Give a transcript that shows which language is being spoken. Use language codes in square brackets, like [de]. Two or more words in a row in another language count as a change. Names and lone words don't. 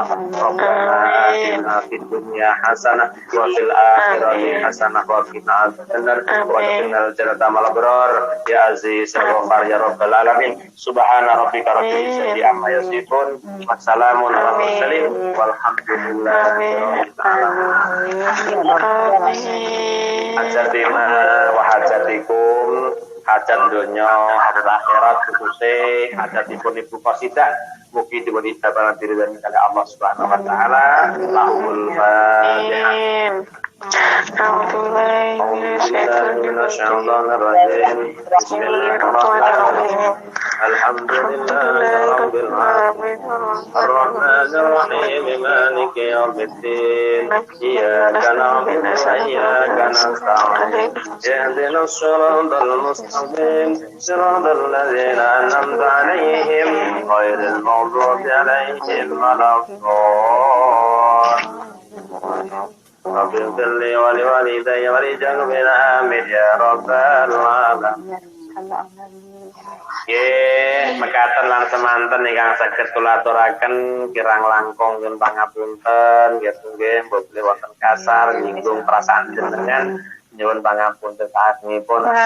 [ar] ربنا آتنا في الدنيا حسنة وفي الآخرة حسنة وقنا عذاب النار وادخلنا الجنة مع الأبرار يا عزيز يا غفار يا رب العالمين. سبحان ربك رب العزة عما يصفون وسلام على المرسلين والحمد لله رب العالمين. حاجتنا وحاجتكم, [jv] hajat dunya hajat akhirat khususnya hajatipun Ibu Qasidah mugi dipun ijabah [id] diridani oleh [jv] Allah [ar] سبحانه وتعالى. له الفاتحة. الحمد لله الرحمن الرحيم. الرحمن الرحيم مالك يوم الدين. إياك نعبد وإياك نستعين. اهدنا الصراط المستقيم صراط الذين أنعمت عليهم غير المغضوب عليهم ولا الضالين. رب اغفر لي ولوالدي ولجميع المؤمنين يا رب العالمين. [jv] Nggih, mekaten lan semanten ingkang saged kula aturaken kirang langkung nyuwun pangapunten nggih mboten wonten kasar nyinggung perasaan jenengan nyuwun pangapunten sanesipun.